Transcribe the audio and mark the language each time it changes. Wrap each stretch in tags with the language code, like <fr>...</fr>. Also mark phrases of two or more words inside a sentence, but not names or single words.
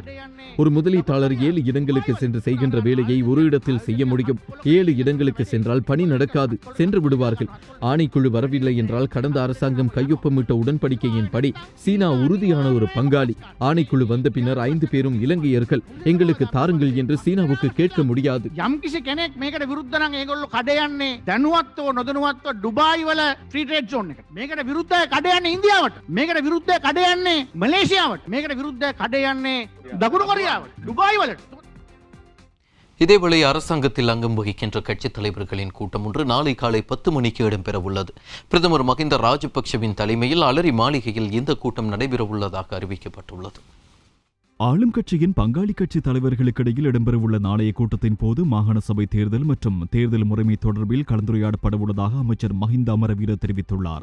<ta>ஒரு முதலீட்டாளர் 7 இடங்களுக்கு சென்று செய்கின்ற வேலையை ஒரு இடத்தில் செய்ய முடியும். 7 இடங்களுக்கு சென்றால் பணி நடக்காது, சென்று விடுவார்கள். ஆணைக்குழு வரவில்லை என்றால் கடந்த அரசாங்கம் கையொப்பமிட்ட உடன்படிக்கையின்படி சீனா உறுதியான ஒரு பங்காளி. ஆணைக்குழு வந்த பின்னர் 5 பேரும் இலங்கையர்கள். எங்களுக்கு தாருங்கள் என்று சீனாவுக்கு கேட்க முடியாது.</ta> <si>යම්කිසි කෙනෙක් මේකට විරුද්ධ නම් ඒගොල්ලෝ කඩ යන්නේ දැනුවත්ව නොදැනුවත්ව ඩුබායි වල</si> <en>free trade zone</en> <si>එකට. මේකට විරුද්ධව කඩ යන්නේ ඉන්දියාවට. මේකට විරුද්ධව කඩ යන්නේ මලේසියාවට. මේකට විරුද්ධව කඩ යන්නේ දකුණු කොරියාවට. ඩුබායි වලට.</si> <ta>இதேவேளை அரசாங்கத்தில் அங்கம் வகிக்கின்ற கட்சித் தலைவர்களின் கூட்டம் ஒன்று நாளை காலை 10 மணிக்கு இடம்பெறவுள்ளது. பிரதமர் மஹிந்த ராஜபக்ஷவின் தலைமையில் அலரி மாளிகையில் இந்த கூட்டம் நடைபெறவுள்ளதாக அறிவிக்கப்பட்டுள்ளது. ஆளும் கட்சியின் பங்காளி கட்சி தலைவர்களுக்கிடையில் இடம்பெறவுள்ள நாளைய கூட்டத்தின் போது மாகாண சபை தேர்தல் மற்றும் தேர்தல் முறைமை தொடர்பில் கலந்துரையாடப்படவுள்ளதாக அமைச்சர் மஹிந்த அமரவீர தெரிவித்துள்ளார்.</ta>